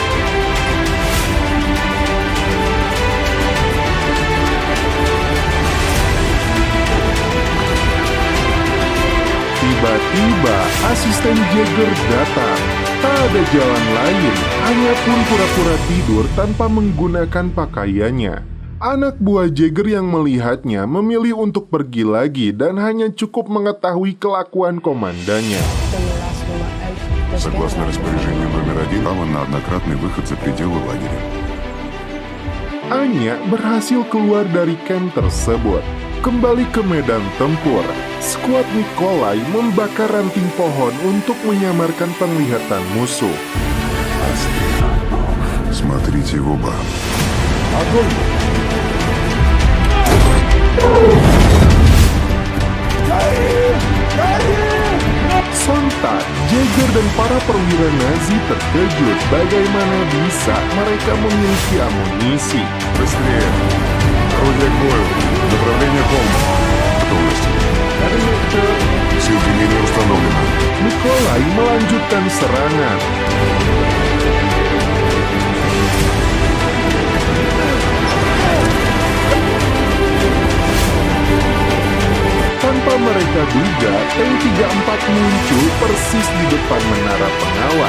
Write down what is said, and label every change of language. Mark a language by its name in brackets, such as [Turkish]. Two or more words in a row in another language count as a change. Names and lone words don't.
[Indonesian] Tiba-tiba, asisten Jaeger datang. Tak ada jalan lain, Anya pun pura-pura tidur tanpa menggunakan pakaiannya. Anak buah Jaeger yang melihatnya memilih untuk pergi lagi dan hanya cukup mengetahui kelakuan komandannya. [Russian] Согласно распоряжению номер 1, право на однократный выход за пределы лагеря. [Indonesian] Anya berhasil keluar dari camp tersebut. Kembali ke medan tempur, skuad Nikolai membakar ranting pohon untuk menyamarkan penglihatan musuh. [Russian] Смотрите в оба. [Indonesian] Sontak, Jaeger dan para perwira Nazi terkejut bagaimana bisa mereka memiliki amunisi. [Russian] Быстрее! Орудие к бою! Направление холм! Готовность! Соединение установлено. [Indonesian] Nikolai melanjutkan serangan. Tanpa mereka duga, tank 34 muncul persis di depan menara pengawas.